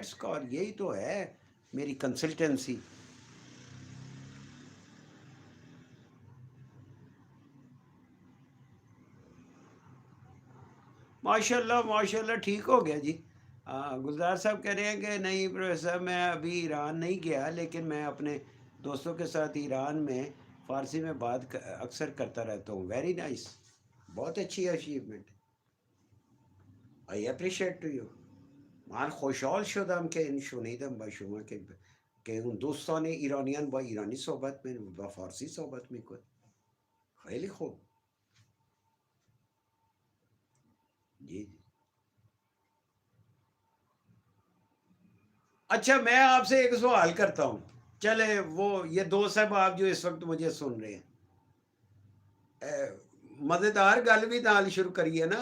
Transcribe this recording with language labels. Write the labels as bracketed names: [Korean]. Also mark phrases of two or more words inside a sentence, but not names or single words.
[English] that's call, [Urdu] یہی تو ہے میری کنسلٹنسی. [Arabic] ماشاء اللہ ماشاء اللہ [Urdu] ٹھیک ہو گیا جی. گلزار صاحب کہہ رہے ہیں کہ نہیں پروفیسر صاحب میں ابھی ایران نہیں گیا، لیکن میں اپنے دوستوں کے ساتھ ایران میں فارسی میں بات اکثر کرتا رہتا ہوں. [English] very nice, [Urdu] بہت اچھی اچیومنٹ. [English] I appreciate to you. [Persian] من خوشحال شدم که این شنیدم با شما که اون دوستان ایرانیان با ایرانی صحبت با فارسی صحبت میکن. خیلی خوب. [Urdu] جی جی. اچھا میں آپ سے ایک سوال کرتا ہوں. چلے وہ یہ دوست صاحب آپ جو اس وقت مجھے سن رہے ہیں، [Punjabi] مزیدار گل بھی نال شروع کریے نا.